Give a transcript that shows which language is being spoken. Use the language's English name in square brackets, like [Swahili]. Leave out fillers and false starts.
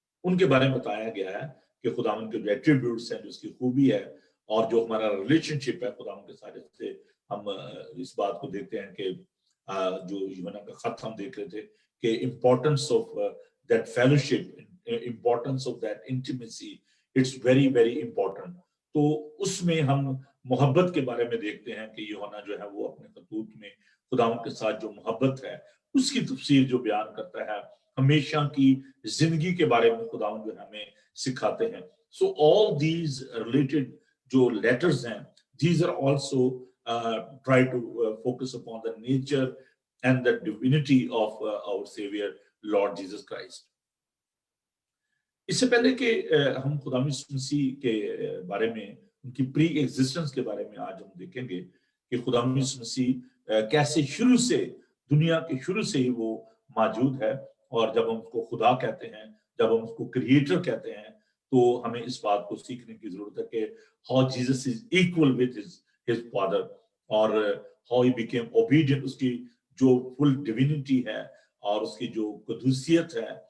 [Urdu] ان کے بارے میں بتایا گیا ہے کہ خداوند کے جو ایٹریبیوٹس ہیں، جو اس کی خوبی ہے، اور جو ہمارا ریلیشن شپ ہے خداوند کے ساتھ، سے ہم اس بات کو دیکھتے ہیں کہ جو یوحنا کا خط ہم دیکھ رہے تھے کہ [English] Importance of that fellowship, importance of that intimacy, it's very very important. [Urdu] تو اس میں ہم محبت کے بارے میں دیکھتے ہیں کہ یوحنا جو ہے وہ اپنے خطوط میں خداوند کے ساتھ جو محبت ہے اس کی تفسیر جو بیان کرتا ہے، ہمیشہ کی زندگی کے بارے میں خداوند جو ہمیں سکھاتے ہیں. [English] So all these related جو letters ہیں، these are also try to focus upon the nature and the divinity of our Savior Lord Jesus Christ. [Urdu] اس سے پہلے کہ ہم خدا یسوع مسیح کے بارے میں، ان کی پری ایگزسٹنس کے بارے میں آج ہم دیکھیں گے کہ خدا یسوع مسیح کیسے شروع سے، دنیا کے شروع سے ہی وہ موجود ہے. اور جب ہم اس کو خدا کہتے ہیں، جب ہم اس کو کریٹر کہتے ہیں، تو ہمیں اس بات کو سیکھنے کی ضرورت ہے کہ [English] how Jesus is equal with his father، [Urdu] اور [English] how he became obedient. [Urdu] اس کی جو فل ڈیوینٹی ہے اور اس کی جو قدوسیت ہے